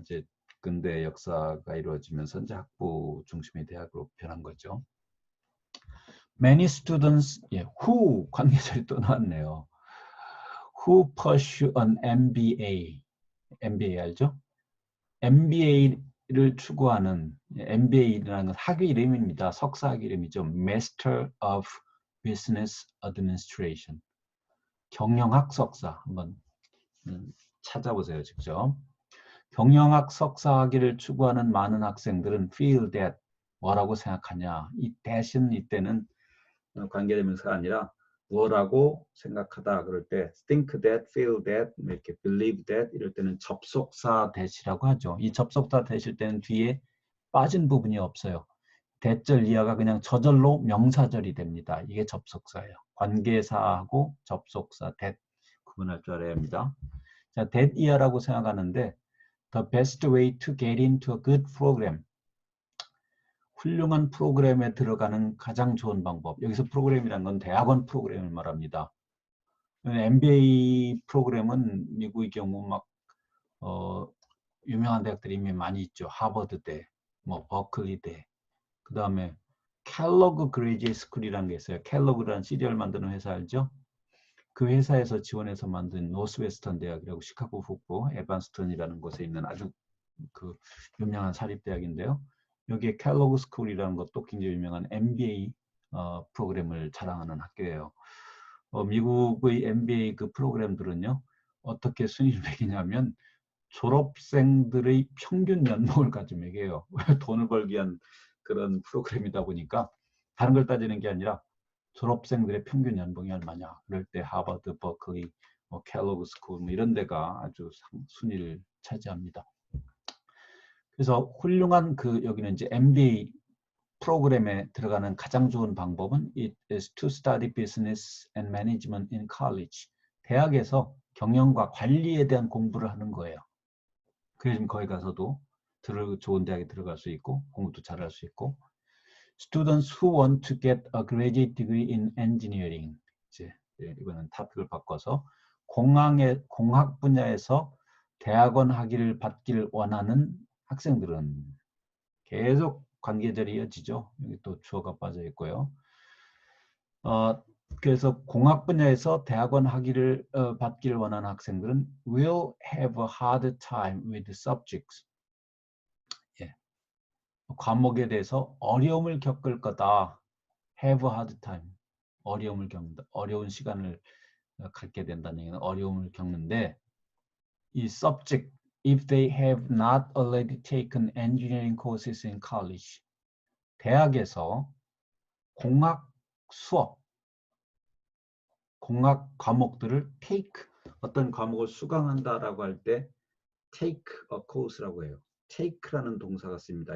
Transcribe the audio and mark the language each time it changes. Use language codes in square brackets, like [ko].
[ko] 이제 근대 역사가 이루어지면서 이제 학부 중심의 대학으로 변한 거죠. [en] Many students, who [ko] 관계절이 또 나왔네요. [en] Who pursue an MBA? MBA [ko] 알죠? MBA를 추구하는, MBA라는 건 학위 이름입니다. 석사 학위 이름이죠. [en] Master of Business Administration. [ko] 경영학 석사 한번 찾아보세요, 직접. 경영학 석사 학위를 추구하는 많은 학생들은 [en] feel that [ko] 뭐라고 생각하냐? 이 that은 이때는 관계대명사가 아니라 뭐라고 생각하다 그럴 때 [en] think that, feel that, [ko] 이렇게 [en] believe that [ko] 이럴 때는 접속사 that이라고 하죠. 이 접속사 that일 때는 뒤에 빠진 부분이 없어요. that절 이하가 그냥 저절로 명사절이 됩니다. 이게 접속사예요. 관계사하고 접속사 that 구분할 줄 알아야 합니다. 자, [en] that [ko] 이하라고 생각하는데 [en] the best way to get into a good program, [ko] 훌륭한 프로그램에 들어가는 가장 좋은 방법. 여기서 프로그램이란 건 대학원 프로그램을 말합니다. MBA 프로그램은 미국의 경우 막 유명한 대학들이 이미 많이 있죠. 하버드대, 뭐 버클리대. 그 다음에 켈로그 그레이지에이트 스쿨이라는 게 있어요. 켈로그라는 시리얼 만드는 회사 알죠? 그 회사에서 지원해서 만든 노스웨스턴 대학이라고 시카고 북부 에반스턴이라는 곳에 있는 아주 그 유명한 사립대학인데요. 여기에 켈로그 스쿨이라는 것도 굉장히 유명한 MBA 프로그램을 자랑하는 학교예요. 미국의 MBA 그 프로그램들은요, 어떻게 순위를 매기냐면 졸업생들의 평균 연봉을 가지고 매겨요. 돈을 벌기 위한 그런 프로그램이다 보니까 다른 걸 따지는 게 아니라 졸업생들의 평균 연봉이 얼마냐. 그럴 때 하버드, 버클리, 켈로그 스쿨 이런 데가 아주 순위를 차지합니다. 그래서 훌륭한 여기는 이제 MBA 프로그램에 들어가는 가장 좋은 방법은 [en] It is to study business and management in college. [ko] 대학에서 경영과 관리에 대한 공부를 하는 거예요. 그래서 거기 가서도 좋은 대학에 들어갈 수 있고 공부도 잘할 수 있고. [en] Students who want to get a graduate degree in engineering. [ko] 이제 이거는 토픽을 바꿔서 공학 분야에서 대학원 학위를 받기를 원하는 학생들은 계속 관계절이 이어지죠. 여기 또 주어가 빠져 있고요. 그래서 공학 분야에서 대학원 학위를 받기를 원하는 학생들은 [en] will have a hard time with subjects. [ko] 과목에 대해서 어려움을 겪을 거다. [en] have a hard time. [ko] 어려움을 겪는다. 어려운 시간을 갖게 된다는 얘기는 어려움을 겪는데 이 [en] subject, if they have not already taken engineering courses in college. [ko] 대학에서 공학 수업, 공학 과목들을 take, 어떤 과목을 수강한다라고 할 때 [en] take a course [ko] 라고 해요. take라는 동사가 씁니다.